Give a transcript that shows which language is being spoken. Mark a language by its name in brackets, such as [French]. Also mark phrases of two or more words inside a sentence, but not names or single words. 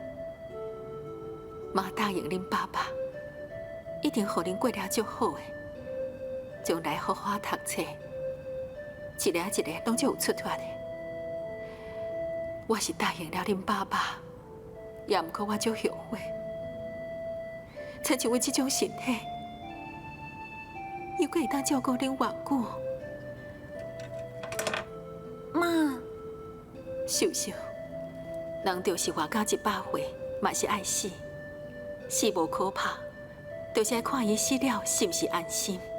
[Min Nan Chinese] 妈答应恁爸爸，一定互恁过了足好诶，将来好好读册，一个一个拢就有出头的。我是答应了恁爸爸，也毋过我足后悔。亲像我这种身体，如果会当照顾恁偌久，妈，秀秀，人就是活到100岁，嘛是爱死，死无可怕，就是爱看伊死了是毋是安心。